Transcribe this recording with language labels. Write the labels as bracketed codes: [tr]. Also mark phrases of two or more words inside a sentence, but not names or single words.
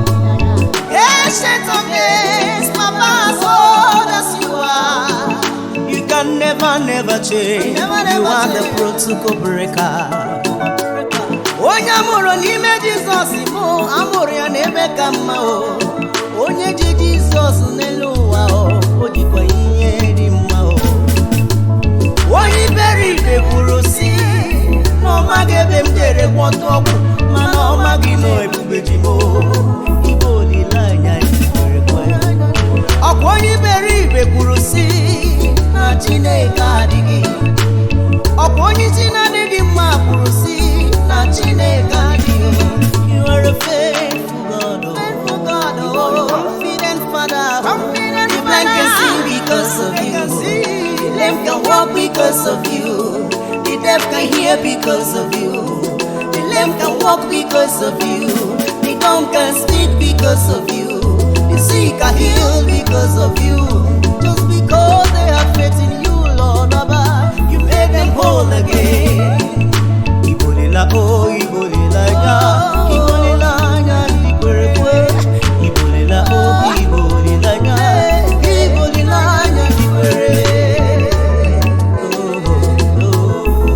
[en] Ancient of days, Papa, as old as you are, you can never, never change. Never, You never are the change. protocol breaker. [ig] Onye amụrụ n'ime Jizọs bụ amụrụ ya n'ebe ka mma o. Onye ji Jizọs n'elu ụwa, o, o jikwa ihe dị mma, o. Onye iberibe kwuru sị na ọ maghị ebe m jere gwọta ọgwụ, mana ọ maghị na ebube ji m, o. Ibe olileanya e kwere ekwe. Ọkwa onye iberibe kwuru sị na Chineke adịghị. Ọkwa onye isi na-adịghị mma kwuru sị na Chineke adịghị. [en] You are a faithful God, oh. You are a confident Father, oh. The blind can see because of you. The lame can walk because of you. The deaf can hear because of you. The lame can walk because of you. The dumb can speak because of you. The sick are healed because of you. Just because they have faith in you, Lord, Baba, you made them whole again. [ig] Ibo lela, oh, Ibo Olileanya, ịbụ olileanya ndị kwere ekwe. Ịbụ olile-, oh, ịbụ olileanya, ịbụ olileanya ndị kwere. Oh, oh.